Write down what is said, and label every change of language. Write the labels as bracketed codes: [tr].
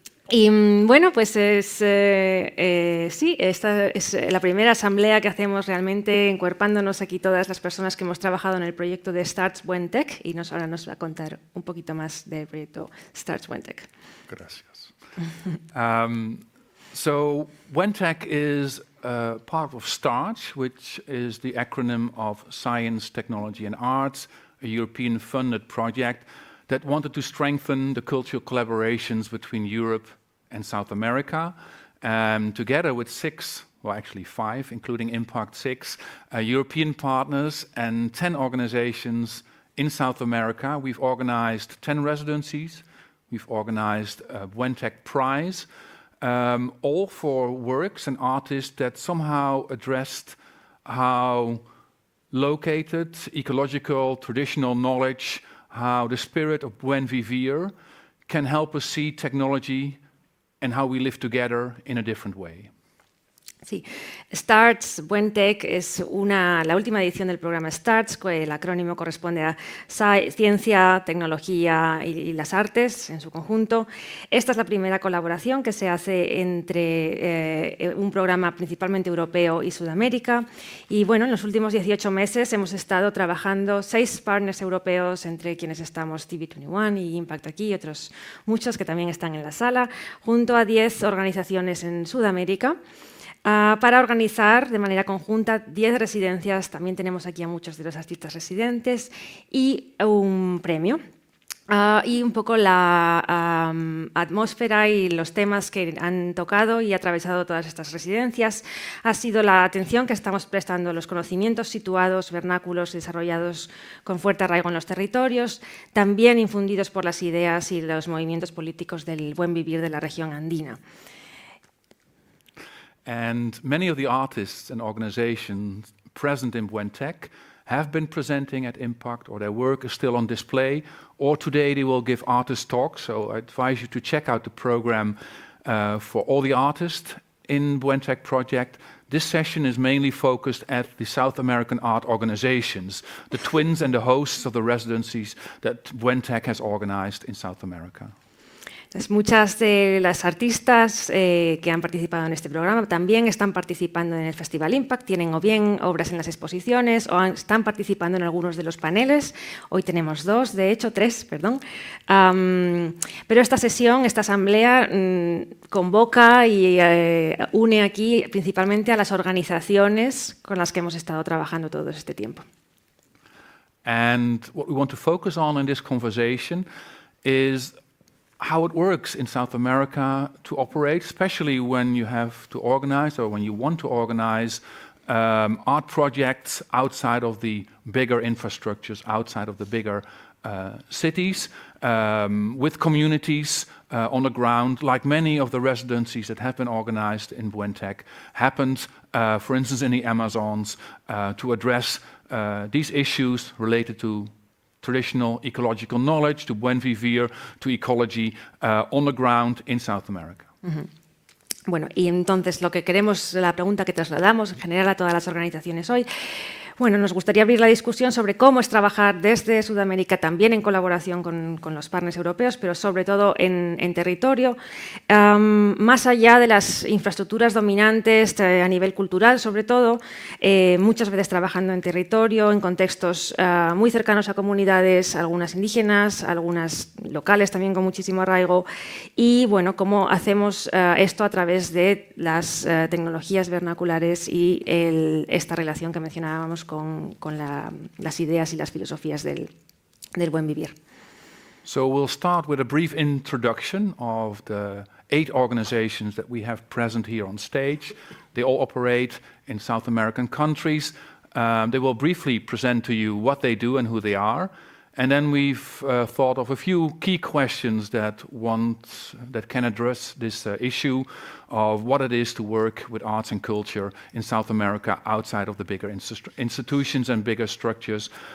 [es] Y bueno, pues sí, esta es la primera asamblea que hacemos realmente encuerpándonos aquí todas las personas que hemos trabajado en el proyecto de Starts Buen-TEK y ahora nos va a contar un poquito más del proyecto Starts Buen-TEK. Gracias. [en] So Buen-TEK is part of START, which is the acronym of Science, Technology and Arts, a European funded project that wanted to strengthen the cultural collaborations between Europe and South America, together with 6, well actually 5, including IMPAKT 6, European partners and 10 organizations in South America. We've organized 10 residencies, we've organized a Buen-TEK Prize, all for works and artists that somehow addressed how located, ecological, traditional knowledge, how the spirit of Buen Vivir can help us see technology and how we live together in a different way. [es] Sí, STARTS Buen-TEK es la última edición del programa STARTS, que el acrónimo corresponde a Ciencia, Tecnología y las Artes en su conjunto. Esta es la primera colaboración que se hace entre un programa principalmente europeo y Sudamérica. Y bueno, en los últimos 18 meses hemos estado trabajando 6 partners europeos, entre quienes estamos TV21 y IMPAKT aquí y otros muchos que también están en la sala, junto a 10 organizaciones en Sudamérica. Para organizar de manera conjunta 10 residencias, también tenemos aquí a muchos de los artistas residentes y un premio. Y un poco la atmósfera y los temas que han tocado y atravesado todas estas residencias ha sido la atención que estamos prestando a los conocimientos situados, vernáculos desarrollados con fuerte arraigo en los territorios, también infundidos por las ideas y los movimientos políticos del buen vivir de la región andina. [en] And many of the artists and organizations present in Buen-TEK have been presenting at IMPAKT, or their work is still on display, or today they will give artist talks. So I advise you to check out the program for all the artists in Buen-TEK project. This session is mainly focused at the South American art organizations, the twins and the hosts of the residencies that Buen-TEK has organized in South America. [es] Muchas de las artistas que han participado en este programa también están participando en el Festival IMPAKT, tienen o bien obras en las exposiciones o están participando en algunos de los paneles. Hoy tenemos tres, perdón. Pero esta sesión, esta asamblea, convoca y une aquí principalmente a las organizaciones con las que hemos estado trabajando todo este tiempo. [en] And what we want to focus on in this conversation is how it works in South America to operate, especially when you have to organize or when you want to organize art projects outside of the bigger infrastructures, outside of the bigger cities, with communities on the ground, like many of the residencies that have been organized in Buen-TEK happened, for instance, in the Amazons, to address these issues related to traditional ecological knowledge, to buen vivir, to ecology on the ground in South America. [es] Bueno, y entonces lo que queremos, la pregunta que trasladamos en general a todas las organizaciones hoy, bueno, nos gustaría abrir la discusión sobre cómo es trabajar desde Sudamérica, también en colaboración con los partners europeos, pero sobre todo en territorio, más allá de las infraestructuras dominantes a nivel cultural, sobre todo, muchas veces trabajando en territorio, en contextos muy cercanos a comunidades, algunas indígenas, algunas locales también con muchísimo arraigo, y bueno, cómo hacemos esto a través de las tecnologías vernaculares y esta relación que mencionábamos con las ideas y las filosofías del buen vivir. [en] So we'll start with a brief introduction of the 8 organizations that we have present here on stage. They all operate in South American countries. They will briefly present to you what they do and who they are. And then we've thought of a few key questions that can address this issue of what it is to work with arts and culture in South America outside of the bigger institutions and bigger structures.